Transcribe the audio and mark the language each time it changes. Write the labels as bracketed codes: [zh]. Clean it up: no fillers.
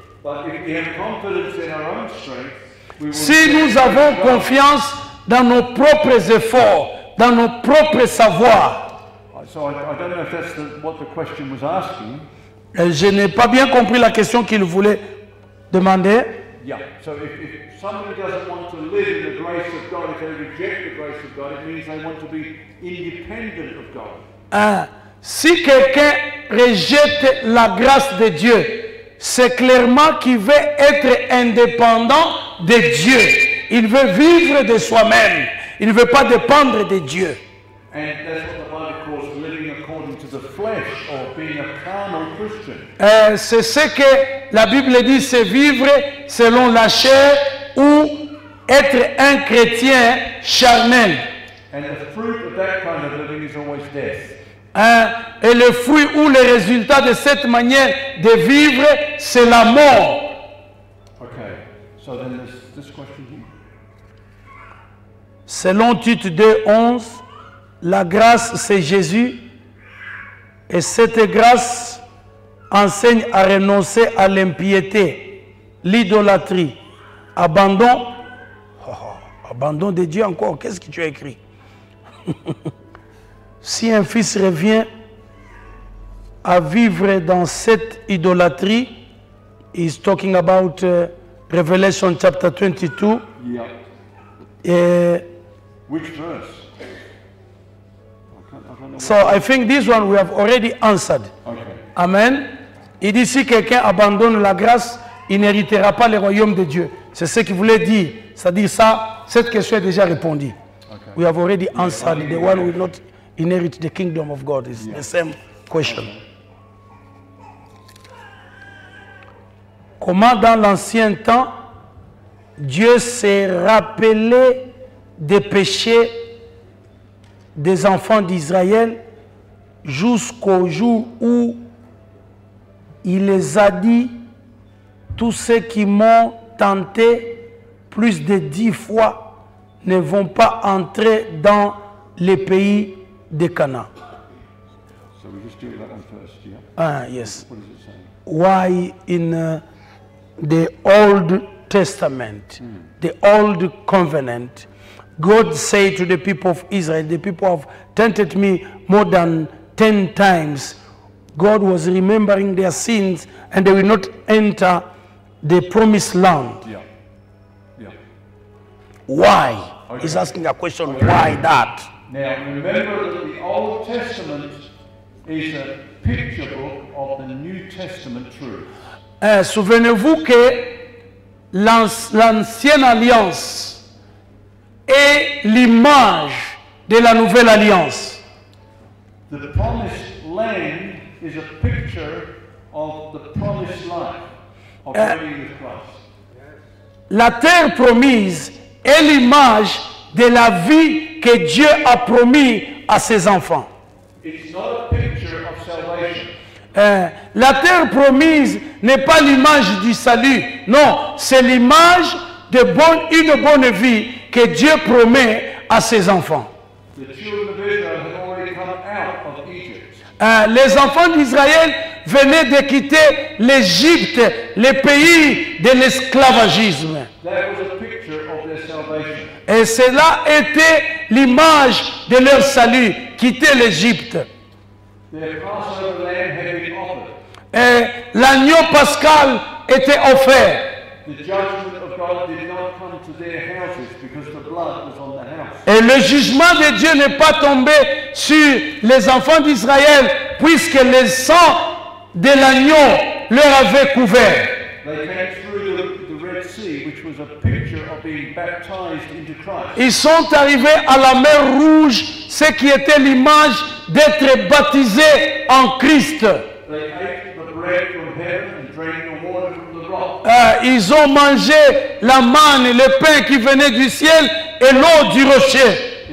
[en] But if we have confidence in our own strength, we will [fr] Si nous avons confiance dans nos propres efforts, dans nos propres savoirs, [en] So I don't know if that's what the question was asking. [fr] je n'ai pas bien compris la question qu'il voulait demander. [en] Yeah. So if somebody doesn't want to live in the grace of God, if they reject the grace of God, it means they want to be independent of God. [fr] Si quelqu'un rejette la grâce de Dieu, c'est clairement qu'il veut être indépendant de Dieu. Il veut vivre de soi-même. Il ne veut pas dépendre de Dieu. [en] And that's what the Bible calls living according to the flesh or being a carnal Christian. [fr] C'est ce que la Bible dit, c'est vivre selon la chair ou être un chrétien charnel. [en] And the fruit of that kind of living is always death. [fr] Et le fruit ou le résultat de cette manière de vivre, c'est la mort. [en] Okay. So then there's this question here. [fr] Selon Tite 2:11, la grâce c'est Jésus et cette grâce enseigne à renoncer à l'impiété, l'idolâtrie, abandon de Dieu encore. Qu'est-ce que tu as écrit? Si un fils revient à vivre dans cette idolâtrie, [en] he's talking about Revelation chapter 22. Yeah. [fr] Et [en] Which verse? I don't know. so I think this one we have already answered. Okay. Amen. [fr] Il dit si quelqu'un abandonne la grâce, il n'héritera pas le royaume de Dieu. C'est ce qu'il voulait dire. C'est-à-dire ça, cette question est déjà répondue. [en] Okay. We have already answered. The one who will not inherit the kingdom of God is the same question. [fr] Comment dans l'ancien temps, Dieu s'est rappelé des péchés des enfants d'Israël jusqu'au jour où il les a dit, tous ceux qui m'ont tenté plus de 10 fois ne vont pas entrer dans les pays de Canaan. [en] So we just do that one first, yeah? Ah, yes. What does it say? Why in the Old Testament, the Old Covenant, God said to the people of Israel, the people have tempted me more than 10 times. God was remembering their sins and they will not enter the promised land. Yeah. Yeah. Why? Okay. He's asking a question, why that? Now, remember that the Old Testament is a picture book of the New Testament truth. [fr] Souvenez-vous que l'ancienne alliance est l'image de la nouvelle alliance. [en] The promised land is a picture of the promised life of being with Christ. [fr] La terre promise est l'image de la vie que Dieu a promis à ses enfants. [en] It's not a picture of salvation. [fr] La terre promise n'est pas l'image du salut. Non, c'est l'image d'une bonne vie que Dieu promet à ses enfants. [en] The children of Israel had already come out of Egypt. [fr] Les enfants d'Israël venaient de quitter l'Égypte, le pays de l'esclavagisme. [en] That was a picture of their salvation. [fr] Et cela était l'image de leur salut, quitter l'Égypte. [en] Their Passover lamb had been offered. [fr] Et l'agneau pascal était offert. [en] The judgment of God God did not come to their houses because the blood was on the house. [fr] Et le jugement de Dieu n'est pas tombé sur les enfants d'Israël, puisque le sang de l'agneau leur avait couvert. [en] They came through the Red Sea, which was a picture of being baptized into Christ. [fr] Ils sont arrivés à la mer Rouge, ce qui était l'image d'être baptisés en Christ. [en] They ate the bread from heaven and drank the water from the rock. [fr] Ils ont mangé la manne, le pain qui venait du ciel et l'eau du rocher.